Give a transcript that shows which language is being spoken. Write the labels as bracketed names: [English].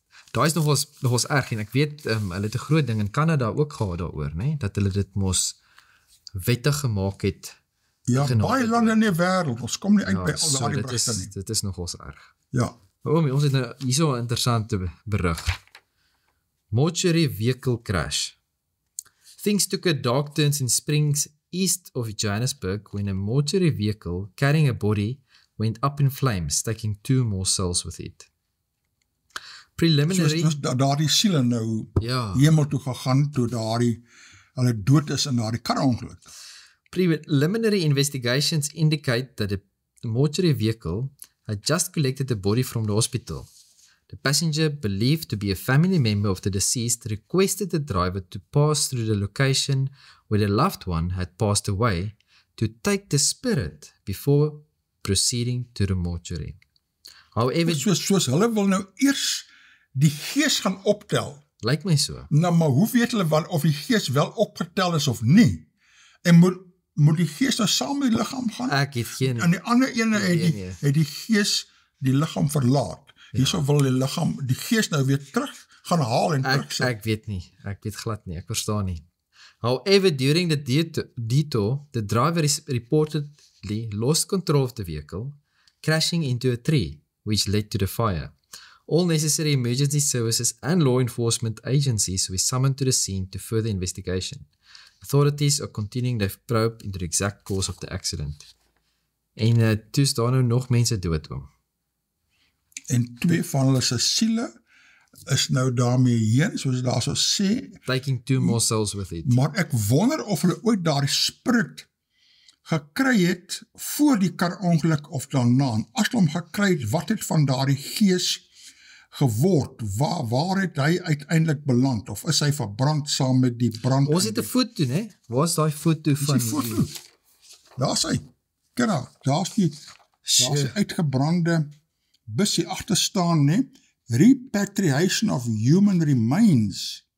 [Afrikaans] Daar is nogals erg, en ek weet, hulle het 'n groot ding in Kanada ook gehad daaroor, né? Dat hulle dit mos wettig gemaak het. Ja, baie lande in die wêreld, ons kom nie uit by al so daardie berichte nie. dit is nogals erg. Ja, Ons het nou hier so 'n interessante berig. [English] Mortuary vehicle crash. Things took a dark turn in Springs, east of Johannesburg, when a mortuary vehicle carrying a body went up in flames, taking 2 more souls with it. Preliminary... [Afrikaans] soos daardie siele nou Ja, hemel toe gegaan, toe daardie hulle dood is in daardie karongeluk. [English] Preliminary investigations indicate that the mortuary vehicle had just collected the body from the hospital. The passenger, believed to be a family member of the deceased, requested the driver to pass through the location where the loved one had passed away to take the spirit before proceeding to the mortuary. However, [Afrikaans] Soos hulle wil nou eers die gees gaan optel. lyk my so. Nou, maar hoe weet hulle of die gees wel opgetel is of nie? En moet die gees nou saam met die liggaam gaan? Ek het geen... En die ander ene het die gees die liggaam verlaat. Hierso wil die gees nou weer terug gaan haal en terug. Ek weet nie. Ek weet glad nie. Ek verstaan nie. [English] However, during the detour, the driver reportedly lost control of the vehicle, crashing into a tree, which led to the fire. All necessary emergency services and law enforcement agencies were summoned to the scene to further investigation. Authorities are continuing their probe into the exact cause of the accident. [Afrikaans] En toe is daar nou nog mense dood, oom. En 2 van hulle se siele is nou daarmee heen, soos daar so sê. [English] Taking 2 more souls with it. [Afrikaans] Maar ek wonder of hulle ooit daardie spirit gekry het voor die karongeluk of daarna. En as hulle hom gekry het, wat het van daardie gees geword? Waar het hy uiteindelik beland? Of is hy verbrand saam met die brand? Ons het 'n foto, né? Waar is daai foto van? Die foto. Daar's hy. Kyk daar, daar's die uitgebrande bus hier agter staan, né? [English] Repatriation of human remains.